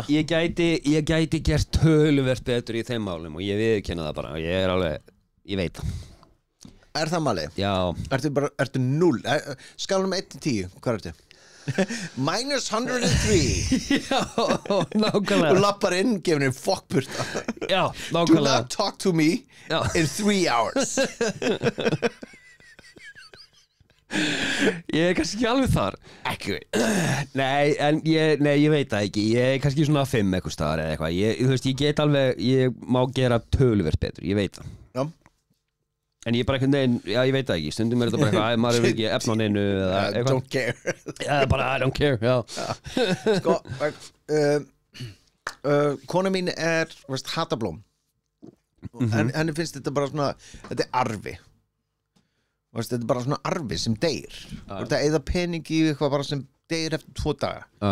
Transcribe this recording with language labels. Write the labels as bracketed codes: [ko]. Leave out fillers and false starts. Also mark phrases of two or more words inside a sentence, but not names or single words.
[is] Ég gæti gert töluvert betur í þeim málum og ég viðurkenna það bara. Ég er alveg, ég veit það. Er það málið? Já. Ertu 0? Skálum 1-10, hvað ertu? Minus 103. Já, nákvæmlega. Og lappar inn, gefur henni fokkpurta. Já, nákvæmlega. [en] Do not talk to me in 3 hours. [is] Ég er kannski ekki alveg þar. Ekki. Nei, en ég veit það ekki. Ég er kannski svona 5 eitthvað staðar eða eitthvað. Þú veist, ég get alveg, ég má gera töluvert betur, ég veit það. Já. En ég er bara einhvern veginn, já ég veit það ekki. Stundum er þetta bara eitthvað, maður er ekki efna á neinu eða eitthvað. [en] Don't care. [is] Já, bara [en] I don't care, [is] já. Sko, kona mín er, veist, hatablóm. Henni finnst þetta bara svona, þetta er arfi. Veist, þetta er bara svona arfi sem deyr. Þetta eða pening í eitthvað bara sem deyr eftir 2 daga.